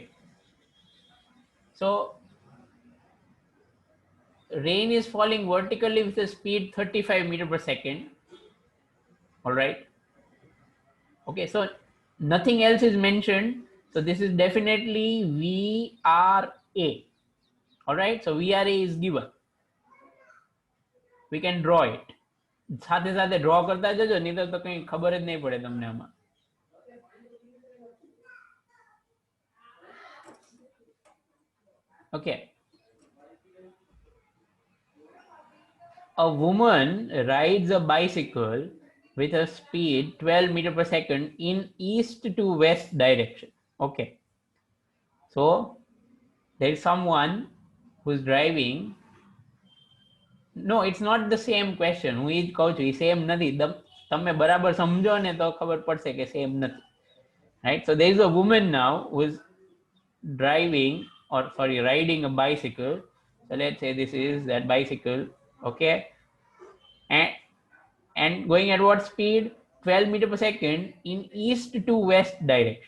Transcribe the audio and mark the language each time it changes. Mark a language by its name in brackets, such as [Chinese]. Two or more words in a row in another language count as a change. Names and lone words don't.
[English] So rain is falling vertically with a speed 35 meter per second. All right. Okay, so nothing else is mentioned. So this is definitely VRA. All right, so VRA is given. We can draw it. [Gujarati] સાથે સાથે ડ્રો કરતા જજો, નહીં તો કઈ ખબર જ નહીં પડે તમને આમાં. [English] Okay, a woman rides a bicycle with a speed 12 meter per second in east to west direction. Okay, so there is someone who's driving. No, it's not the same question. [Gujarati] હું એ જ કહું છું, એ સેમ નથી. તમે બરાબર સમજો ને તો ખબર પડશે કે સેમ નથી, right? [English] So there is a woman now who is driving, or sorry, riding a bicycle. So let's say this is that bicycle. Okay, and going at what speed? 12 meter per second in east to west direction.